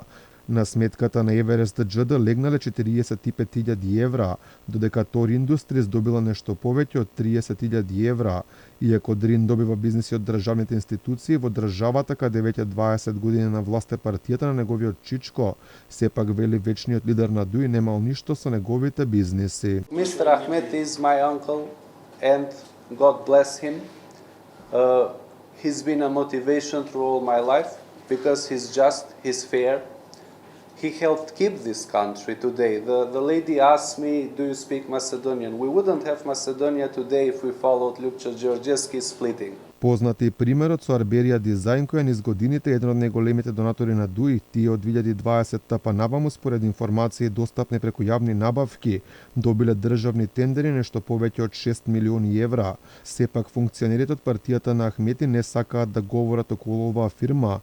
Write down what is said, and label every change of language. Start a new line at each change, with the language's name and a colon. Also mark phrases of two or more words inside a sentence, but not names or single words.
Macedonian: На сметката на Еверест џД легнале 45.000 евра, додека Тор Индустрис добила нешто повеќе од 30.000 евра. Иако Дрин добива бизниси од државните институции, во државата каде веќе 20 години на власт е партијата на неговиот чичко, сепак вели вечниот лидер на ДУИ немал ништо со неговите бизниси.
English: Mr. Ahmed is my uncle and God bless him. He's been a motivation through all my life because he's just, he's fair. He helped keep this country today. The lady asked me, do you speak Macedonian? We wouldn't have Macedonia today if we followed Ljupča Đorđevski splitting.
Macedonian: Познат е примерот со Арберија Дизајн, која низ годините е еден од најголемите донатори на ДУИ, тие од 2020 па наваму според информации достапни преку јавни набавки, добиле државни тендери нешто повеќе од 6 милиони евра. Сепак функционерите од партијата на Ахмети не сакаат да говорат околу оваа фирма.